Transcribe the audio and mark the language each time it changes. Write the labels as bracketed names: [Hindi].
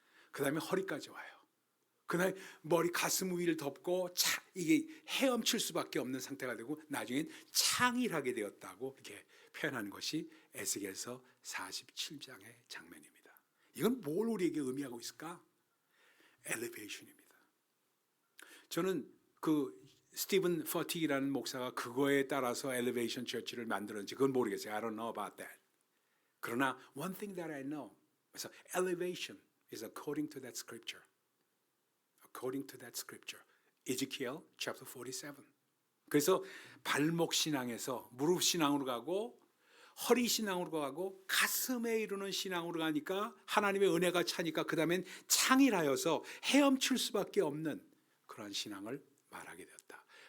[Korean] 그 다음에 허리까지 와요. 그 다음에 머리 가슴 위를 덮고 이게 헤엄칠 수밖에 없는 상태가 되고 나중엔 창일하게 되었다고 이렇게 표현하는 것이 에스겔서 47장의 장면입니다. 이건 뭘 우리에게 의미하고 있을까? 엘리베이션입니다. 저는 그 스티븐 퍼틱이라는 목사가 그거에 따라서 엘리베이션 처치를 만들었는지 그건 모르겠어요. [English] I don't know about that. [Korean] 그러나 [English] one thing that I know, [Korean] 그래서 [English] elevation is according to that scripture. According to that scripture. Ezekiel chapter 47. [Korean] 그래서 발목 신앙에서 무릎 신앙으로 가고 허리 신앙으로 가고 가슴에 이르는 신앙으로 가니까 하나님의 은혜가 차니까 그 다음엔 창일하여서 헤엄칠 수밖에 없는 그런 신앙을 말하게 되었다.